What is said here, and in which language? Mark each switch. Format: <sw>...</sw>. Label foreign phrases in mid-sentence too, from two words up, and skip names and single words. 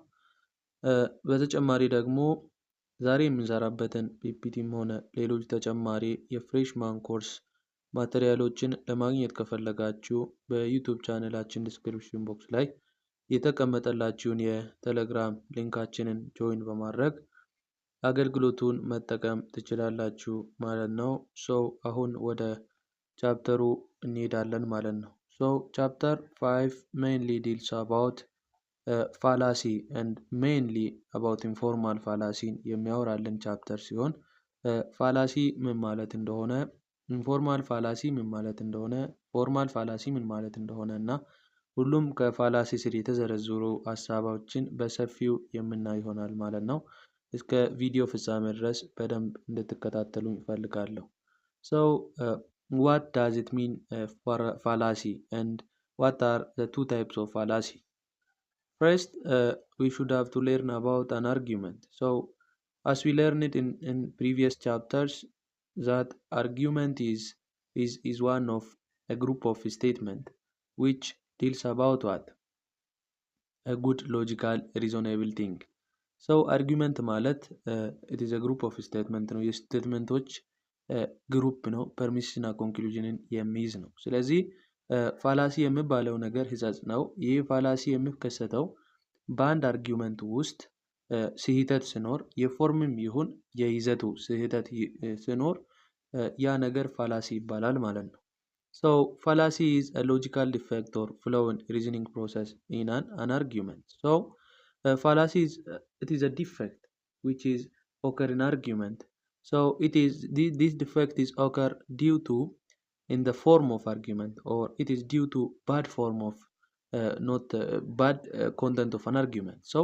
<am>በተጨማሪ ደግሞ ዛሬ የምንሰራበትን ፒፒቲም ሆነ ሌሎች ተጨማሪ የፍሬሽማን ኮርስ ማቴሪያሎችን ለማግኘት ከፈለጋችሁ በዩቲዩብ ቻናላችን ዲስክሪፕሽን ቦክስ ላይ የተቀመጠላችሁን የቴሌግራም ሊንካችንን ጆይን በማድረግ አገልግሎቱን መጠቀም ትችላላችሁ ማለት ነው። አሁን ወደ ቻፕተሩ እንሄዳለን ማለት ነው። ቻፕተር 5</am> <en>mainly deals about fallacy and mainly about informal fallacy</en> <am>የሚያወራልን ቻፕተር ሲሆን ፋላሲ ምን ማለት እንደሆነ፣</am> <en>informal fallacy</en> <am>ምን ማለት እንደሆነ፣</am> <en>formal fallacy</en> <am>ምን ማለት እንደሆነ እና ሁሉም ከፋላሲ ስር የተዘረዘሩ ሀሳቦችን በሰፊው የምናይ ይሆናል ማለት ነው። እስከ ቪዲዮ ፍጻሜ ድረስ በደንብ እንድትከታተሉኝ እፈልጋለሁ።</am> <en>what does it mean fallacy and what are the two types of fallacy? First, we should have to learn about an argument. As we learned it in previous chapters, that argument is one of a group of statement which deals about what? A good logical reasonable thing.</en> <am>Argument ማለት</am> <en>it is a group of statement</en> <am>ነው። የስቴትመንቶች ግሩፕ ነው። ፐርሚሽን እና ኮንክሉዥንን የሚይዝ ነው። ስለዚህ ፋላሲ የሚባለው ነገር ህጸጽ ነው። ይህ ፋላሲ የሚከሰተው በአንድ አርጊውመንት ውስጥ ስህተት ሲኖር፣ የፎርምም ይሁን የይዘቱ ስህተት ሲኖር ያ ነገር ፋላሲ ይባላል ማለት ነው።</am> <en>fallacy is a logical defect or flaw in reasoning process in an argument. Fallacy is a defect which is occur in argument. This defect is occur due to in the form of argument, or it is due to bad form of not bad content of an argument.</en>